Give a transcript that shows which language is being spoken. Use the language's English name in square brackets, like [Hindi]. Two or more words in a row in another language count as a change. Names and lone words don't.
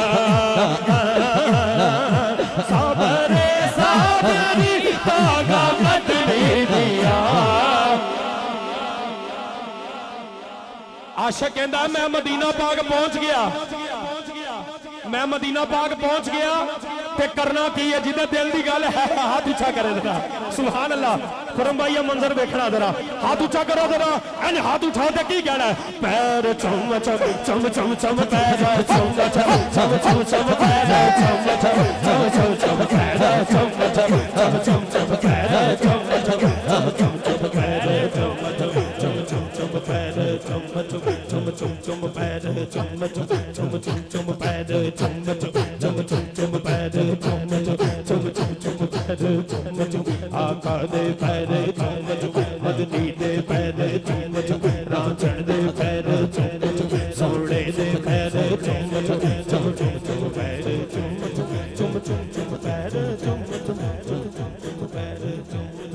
[Punjabi] صبری صبری تانگا مدنی دیا عاشق کہندا میں مدینہ پاک پہنچ گیا میں مدینہ پاک پہنچ گیا تے کرنا کی ہے جدہ دل دی گل ہے ہاتھ اچھا کرے ذرا [Arabic] سبحان اللہ [Punjabi] خرم بھائی یہ منظر دیکھنا ذرا ہاتھ اچھا کرو ذرا این ہاتھ اٹھا تے کی کہنا ہے پیر چم چم چم چم چم پیر چم چم چم چم چم پیر چم چم چم چم چم پیر چم چم چم چم چم پیر چم چم چم چم چم پیر چم چم چم چم چم پیر چم چم چم چم چم پیر چم چم چم چم چم پیر چم چم چم چم چم پیر چم چم چم چم پیر چم چم آقا دے پیر چم چم مدنی دے پیر چم چم رانچن دے پیر چم چم سوڑے دے پیر چم چم چم چم چم پیر چم چم چم چم چم پیر چم چم چم چم پیر چم